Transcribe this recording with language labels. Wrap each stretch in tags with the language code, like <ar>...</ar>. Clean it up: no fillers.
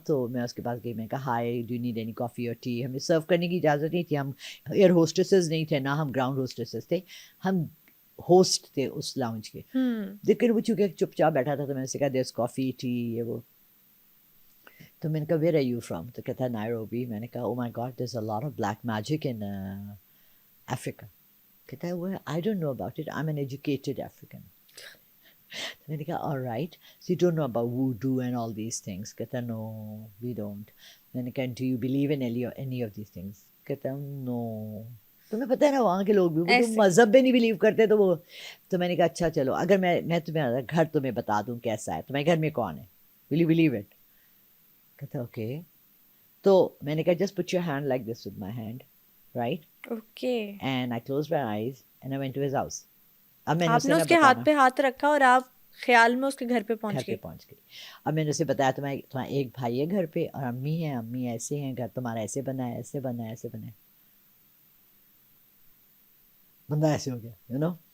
<ur>تو میں اس کے پاس گئی, میں کہا</ur> <en>Hi do you need any coffee اور tea.</en> <ur>ہمیں سرو کرنے کی اجازت نہیں تھی, ہم ایئر ہوسٹسز نہیں تھے, نہ ہم گراؤنڈ ہوسٹسز تھے, ہم ہوسٹ تھے اس لاؤنج کے. لیکن وہ چونکہ چپ چاپ بیٹھا تھا تو میں نے سے کہا</ur> <en>there's coffee tea</en> <ur>یہ وہ. تو میں نے کہا</ur> <en>where are you from,</en> <ur>تو کہتا ہے نائروبی. میں نے کہا</ur> <en>Oh my God there's a lot of black magic in Africa.</en> <ur>کہتا ہے وہ</ur> <en>I don't know about it, I'm an educated African.</en> <ur>تو میں نے کہا</ur> <en>all right, so you don't know about voodoo and all these things.</en> <ur>کہتا</ur> <en>no we don't.</en> <ur>میں نے کہا</ur> <en>do you believe in any of these things?</en> <ur>کہتا</ur> <en>no.</en> <ur>تمہیں پتہ ہے نا وہاں کے لوگ بھی وہ مذہب میں نہیں بلیو کرتے تو وہ. تو میں نے کہا اچھا چلو اگر میں تمہیں گھر تمہیں بتا دوں کیسا ہے, تمہارے گھر میں کون ہے,</ur> <en>will you believe it?</en> <ur>کہتا اوکے. تو میں نے کہا</ur> <en>just put your hand like this with my hand, right? Okay. And I closed my eyes and I went to his house.</en> <ur>اب میں نے آپ نے اس کے ہاتھ پہ ہاتھ رکھا اور آپ خیال میں اس کے گھر پہ پہنچ گئی. اب میں نے اسے بتایا تمہارا ایک بھائی ہے گھر پہ اور امی ہیں, امی ایسے ہیں, گھر تمہارا ایسے بنا ہے, ایسے بنا ہے, ایسے بنا ہے. بندہ ایسے ہو گیا,</ur> <en>You know.</en>